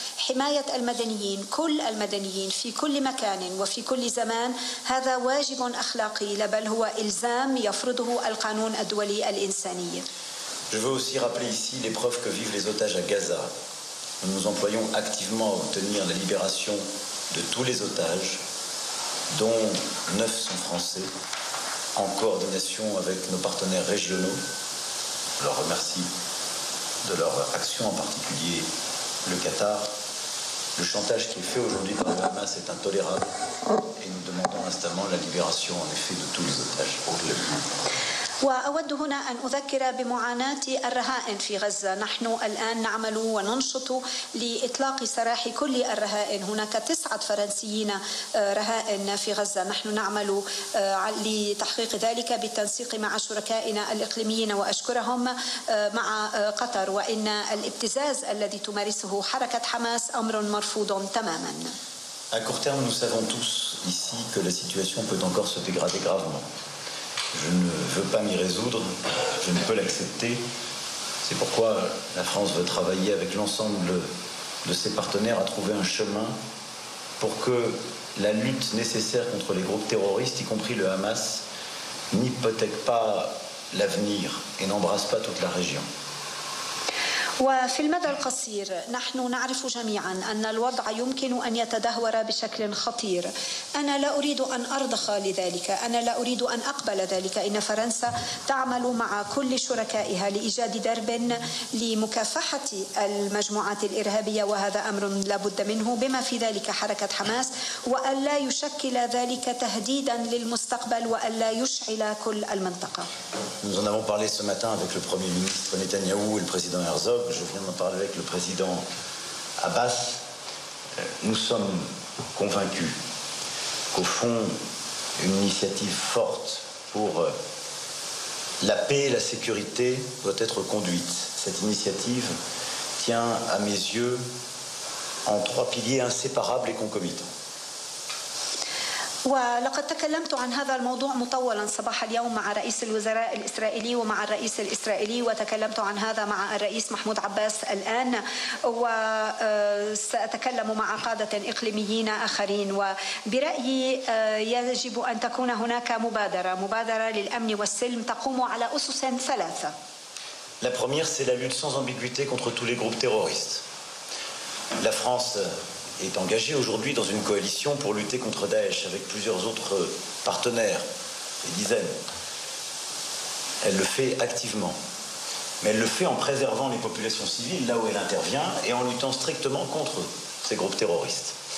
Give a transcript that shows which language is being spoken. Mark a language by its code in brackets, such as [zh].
[ar] حماية المدنيين، كل المدنيين في كل مكان وفي كل زمان، هذا واجب أخلاقي، بل هو إلزام يفرضه القانون الدولي الإنساني. [fr] Je veux aussi rappeler ici l'épreuve que vivent les otages à Gaza. Nous nous employons activement à obtenir la libération de tous les otages, dont 9 sont français, en coordination avec nos partenaires régionaux. Je leur remercie de leur action, en particulier le Qatar. Le chantage qui est fait aujourd'hui par le Hamas est intolérable et nous demandons instamment la libération, en effet, de tous les otages. [ar] وأود هنا أن أذكر بمعاناة الرهائن في غزة. نحن الآن نعمل وننشط لإطلاق سراح كل الرهائن. هناك 9 فرنسيين رهائن في غزة. نحن نعمل لتحقيق ذلك بالتنسيق مع شركائنا الإقليميين وأشكرهم مع قطر. وإن الابتزاز الذي تمارسه حركة حماس أمر مرفوض تماما. [fr] À court terme, nous savons tous ici que la situation peut encore se dégrader gravement. Je ne veux pas m'y résoudre, je ne peux l'accepter. C'est pourquoi la France veut travailler avec l'ensemble de ses partenaires à trouver un chemin pour que la lutte nécessaire contre les groupes terroristes, y compris le Hamas, n'hypothèque pas l'avenir et n'embrasse pas toute la région. [ar] وفي المدى القصير نحن نعرف جميعا أن الوضع يمكن أن يتدهور بشكل خطير. أنا لا أريد أن أرضخ لذلك، أنا لا أريد أن أقبل ذلك. إن فرنسا تعمل مع كل شركائها لإيجاد درب لمكافحة المجموعات الإرهابية، وهذا أمر لا بد منه، بما في ذلك حركة حماس، وألا يشكل ذلك تهديدا للمستقبل وألا يشعل كل المنطقة. [fr] Nous en avons parlé ce matin avec le Premier ministre Netanyahou et le président Herzog. Je viens d'en parler avec le président Abbas. Nous sommes convaincus qu'au fond, une initiative forte pour la paix et la sécurité doit être conduite. Cette initiative tient, à mes yeux, en 3 piliers inséparables et concomitants. [ar] ولقد تكلمت عن هذا الموضوع مطولا صباح اليوم مع رئيس الوزراء الإسرائيلي ومع الرئيس الإسرائيلي، وتكلمت عن هذا مع الرئيس محمود عباس الآن، وسأتكلم مع قادة إقليميين آخرين. وبرأيي يجب أن تكون هناك مبادرة للأمن والسلم تقوم على أسس 3. [fr] La première, c'est la lutte sans ambiguïté contre tous les groupes terroristes. La France est engagée aujourd'hui dans une coalition pour lutter contre Daesh avec plusieurs autres partenaires, des dizaines. Elle le fait activement, mais elle le fait en préservant les populations civiles là où elle intervient et en luttant strictement contre ces groupes terroristes.